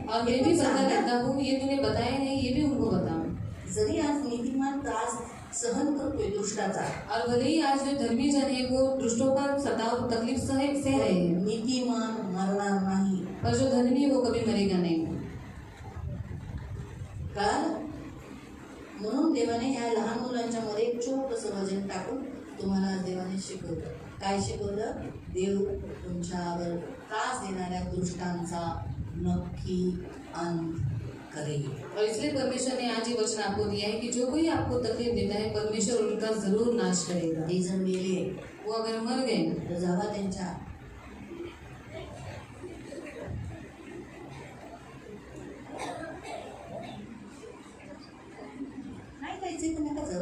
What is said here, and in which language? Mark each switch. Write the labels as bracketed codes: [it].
[hi] और मैं भी बदला लेता हूँ, ये तूने बताया नहीं, ये भी उनको बताओ. [mr] जरी आज नीतिमान त्रास सहन करतोय दुष्टाचा, [hi] और भले ही आज जो धर्मी जन है वो दुष्टों का सताव तकलीफ सह रहे हैं, [mr] नीतिमान मरणार नाही। [hi] पर जो धर्मी है वो कभी मरेगा नहीं. [mr] कळालं? म्हणून देवाने ह्या लहान मुलांच्या मध्ये एक छोटंसं वचन टाकून तुम्हाला देवाने शिकवलं. काय शिकवलं? देव तुमच्यावर त्रास देणाऱ्या दुष्टांचा नक्की अंत करेल. [hi] और इसलिए परमेश्वर ने आज ये वचन आपको दिया है कि जो कोई आपको तकलीफ देता है परमेश्वर उनका जरूर नाश करेगा. [mr] ते जर मेले [hi] वो अगर मर गए [mr] तर जावा त्यांच्या नाही जायचं तर नका जाऊ.